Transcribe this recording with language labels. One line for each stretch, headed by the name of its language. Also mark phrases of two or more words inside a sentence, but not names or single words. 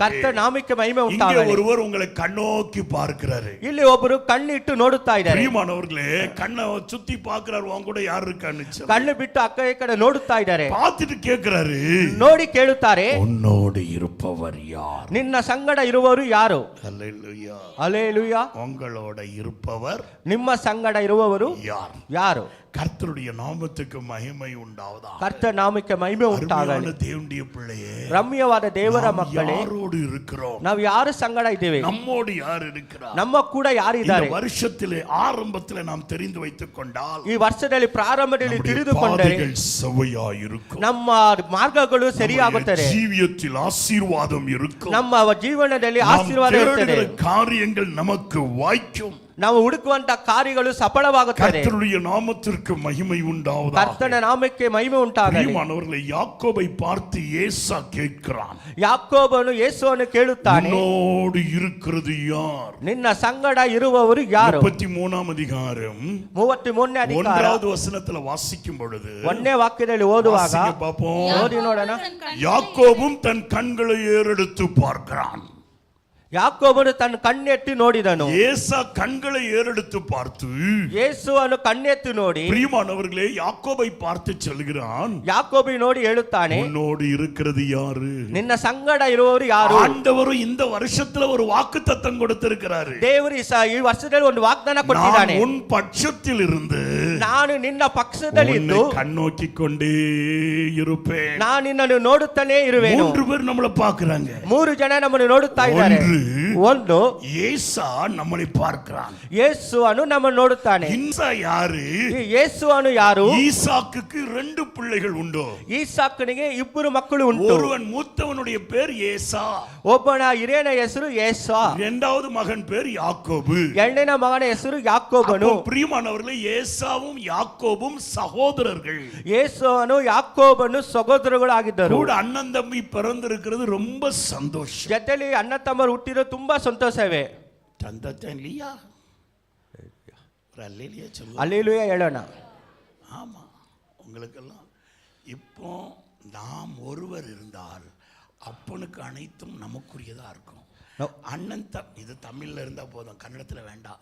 Kannada: ಕರ್ತ ನಾಮಕ್ಕೆ ಮಹಿಮೆ
Tamil: இங்கே
Kannada: ಉಂಟಾಗಲಿ.
Tamil: ஒருவர் உங்களை கண்ணோக்கி பார்க்கிறாரு.
Kannada: ಇಲ್ಲಿ ಒಬ್ಬರು ಕಣ್ಣಿಟ್ಟು ನೋಡುತ್ತಾ ಇದ್ದಾರೆ.
Tamil: பிரியமானவர்களே, கண்ணை சுத்தி பார்க்கிறாரு. உன் கூட யார் இருக்கான்னு சொல்லி.
Kannada: ಕಣ್ಣು ಬಿಟ್ಟು ಅಕ್ಕ ಈ ಕಡೆ ನೋಡುತ್ತಾ ಇದ್ದಾರೆ.
Tamil: பார்த்துட்டு கேட்கிறாரு,
Kannada: ನೋಡಿ ಕೇಳುತ್ತಾರೆ,
Tamil: உன்னோடு இருப்பவர் யார்?
Kannada: ನಿನ್ನ ಸಂಗಡ ಇರುವವರು ಯಾರು?
Tamil: ஹல்லேலூயா.
Kannada: ಹಲ್ಲೆಲೂಯಾ.
Tamil: உங்களோட இருப்பவர்
Kannada: ನಿಮ್ಮ ಸಂಗಡ ಇರುವವರು
Tamil: யார்?
Kannada: ಯಾರು?
Tamil: கர்த்தருடைய நாமத்துக்கு மகிமை உண்டாவதாக.
Kannada: ಕರ್ತ ನಾಮಕ್ಕೆ ಮಹಿಮೆ ಉಂಟಾಗಲಿ.
Tamil: அருமையான தேவனுடைய பிள்ளையே,
Kannada: ರಮ್ಯವಾದ ದೇವರ
Tamil: நாம்
Kannada: ಮಕ್ಕಳೇ,
Tamil: யாரோடு இருக்கிறோம்?
Kannada: ನಾವು ಯಾರು ಸಂಗಡ ಇದ್ದೇವೆ?
Tamil: நம்மோடு யார் இருக்கிறார்?
Kannada: ನಮ್ಮ ಕೂಡ ಯಾರಿದ್ದಾರೆ?
Tamil: இந்த வருஷத்திலே ஆரம்பத்திலே நாம் தெரிந்து வைத்துக் கொண்டால்
Kannada: ಈ ವರ್ಷದಲ್ಲಿ ಪ್ರಾರಂಭದಲ್ಲಿ
Tamil: நம்முடைய
Kannada: ತಿಳಿದುಕೊಂಡರೆ
Tamil: பாதைகள் செவ்வையாய் இருக்கும்.
Kannada: ನಮ್ಮ ಮಾರ್ಗಗಳು ಸರಿಯಾಗುತ್ತದೆ.
Tamil: நம்முடைய ஜீவியத்தில் ஆசீர்வாதம் இருக்கும்.
Kannada: ನಮ್ಮ ಜೀವನದಲ್ಲಿ
Tamil: நாம்
Kannada: ಆಶೀರ್ವಾದ ಇರುತ್ತದೆ.
Tamil: தேடுகிற காரியங்கள் நமக்கு வாய்க்கும்.
Kannada: ನಾವು ಹುಡುಕುವಂತ ಕಾರ್ಯಗಳು ಸಫಲವಾಗುತ್ತದೆ.
Tamil: கர்த்தருடைய நாமத்திற்கு மகிமை உண்டாவதாக.
Kannada: ಕರ್ತನ ನಾಮಕ್ಕೆ ಮಹಿಮೆ ಉಂಟಾಗಲಿ.
Tamil: பிரியமானவர்களே, யாக்கோபை பார்த்து ஏசா கேட்கிறான்.
Kannada: ಯಾಕೋಬನು ಯೇಸುವನ್ನು ಕೇಳುತ್ತಾನೆ,
Tamil: உன்னோடு இருக்கிறது யார்?
Kannada: ನಿನ್ನ ಸಂಗಡ ಇರುವವರು ಯಾರು?
Tamil: 33ஆம் அதிகாரம்
Kannada: 33ನೇ ಅಧಿಕಾರ
Tamil: 1வது வசனத்துல வாசிக்கும் பொழுது
Kannada: 1ನೇ ವಾಕ್ಯದಲ್ಲಿ ಓದುವಾಗ
Tamil: வாசிங்க பாப்போம்.
Kannada: ಓದಿ ನೋಡೋಣ.
Tamil: யாக்கோபும் தன் கண்களை ஏறெடுத்து பார்க்கிறான்.
Kannada: ಯಾಕೋಬನು ತನ್ನ ಕಣ್ಣೆತ್ತಿ ನೋಡಿದನು.
Tamil: ஏசா கண்களை ஏறெடுத்து பார்த்து
Kannada: ಯೇಸುವನ್ನು ಕಣ್ಣೆತ್ತಿ ನೋಡಿ
Tamil: பிரியமானவர்களே யாக்கோபை பார்த்து சொல்கிறான்,
Kannada: ಯಾಕೋಬಿ ನೋಡಿ ಹೇಳುತ್ತಾನೆ,
Tamil: உன்னோடு இருக்கிறது யாரு?
Kannada: ನಿನ್ನ ಸಂಗಡ ಇರುವವರು ಯಾರು?
Tamil: ஆண்டவரும் இந்த வருஷத்துல ஒரு வாக்குத்தத்தம் கொடுத்திருக்கிறாரு.
Kannada: ದೇವರು ಈ ವರ್ಷದಲ್ಲಿ ಒಂದು ವಾಗ್ದಾನ ಕೊಟ್ಟಿದ್ದಾನೆ.
Tamil: நான் உன் பட்சத்தில் இருந்து
Kannada: ನಾನು ನಿನ್ನ ಪಕ್ಷದಲ್ಲಿ ಇದ್ದು
Tamil: கண்ணோக்கி கொண்டே இருப்பேன்.
Kannada: ನಾನು ನಿನ್ನನ್ನು ನೋಡುತ್ತಾನೆ ಇರುವೆನು.
Tamil: 3 பேர் நம்மள பார்க்கறாங்க.
Kannada: 3 ಜನ ನಮ್ಮನ್ನು ನೋಡುತ್ತಾ ಇದ್ದಾರೆ. ಒಂದು
Tamil: ஏசா நம்மளை பார்க்கிறான்.
Kannada: ಯೇಸುವನ್ನು ನಮ್ಮನ್ನು ನೋಡುತ್ತಾನೆ.
Tamil: இன்சா யாரு?
Kannada: ಈ ಯೇಸುವನ್ನು ಯಾರು?
Tamil: ஈசாக்குக்கு 2 பிள்ளைகள் உண்டு.
Kannada: ಈಸಾಕನಿಗೆ 2 ಮಕ್ಕಳು ಉಂಟು.
Tamil: ஒருவன் மூத்தவனுடைய பேர் ஏசா,
Kannada: ಒಬ್ಬನ ಹಿರಿಯನ ಹೆಸರು ಏಸಾ,
Tamil: இரண்டாவது மகன் பேர் யாக்கோபு,
Kannada: ಎರಡನೇ ಮಗನ ಹೆಸರು ಯಾಕೋಬನು.
Tamil: பிரியமானவர்களே, ஏசாவும் யாக்கோபும் சகோதரர்கள்.
Kannada: ಯೇಸುವನು ಯಾಕೋಬನು ಸಹೋದರಗಳಾಗಿದ್ದರು.
Tamil: கூட அண்ணன் தம்பி பிறந்திருக்கிறது ரொம்ப சந்தோஷம்.
Kannada: ಜೊತೆಲಿ ಅಣ್ಣ ತಮ್ಮರು ಹುಟ್ಟಿರೋ ತುಂಬಾ ಸಂತೋಷವೇ.
Tamil: சந்தோஷம் இல்லையா? ஒரு அல்லேலூயா சொல்லுங்க.
Kannada: அல்லேலூயா ಹೇಳೋಣ.
Tamil: ஆமா, உங்களுக்கெல்லாம் இப்போ நாம் ஒருவர் இருந்தால் அப்பனுக்கு அனைத்தும் நமக்குரியதா இருக்கும். அண்ணன் இது தமிழ்ல இருந்தா போதும், கன்னடத்துல வேண்டாம்.